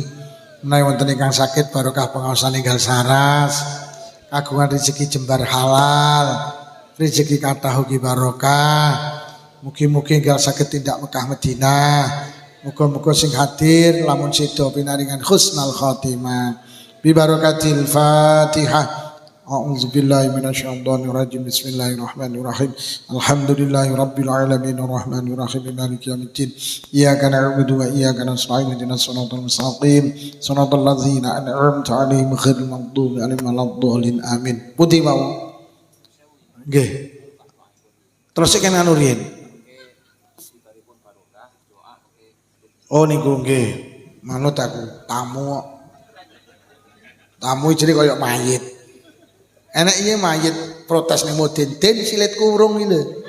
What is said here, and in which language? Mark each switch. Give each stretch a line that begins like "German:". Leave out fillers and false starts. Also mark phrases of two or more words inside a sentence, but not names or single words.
Javanese: Menawi wonten ingkang sakit barokah pengaosan enggal saras, kagungan rezeki jembar halal, rezeki kathah ugi barokah. Mugi-mugi enggal saged tindak Mekah Madinah. Muga-muga sing hadir lamun sida pinaringan
Arabic: حسن الخاتمة. ببركة الفاتحة. أعوذ بالله من الشيطان الرجيم. بسم الله الرحمن الرحيم. الحمد لله رب العالمين الرحمن الرحيم مالك يوم الدين. إياك نعبد وإياك نستعين اهدنا الصراط المستقيم. صراط الذين أنعمت عليهم غير المغضوب عليهم ولا الضالين.
Javanese: Amin. Putih mawon. Nggih. Terus kan anu riyen. Oh niku nggih. Manut aku tamu. Tamu jadi koyo mayit. Enak iya mayit protes ning Mudin silet kurung iki lho.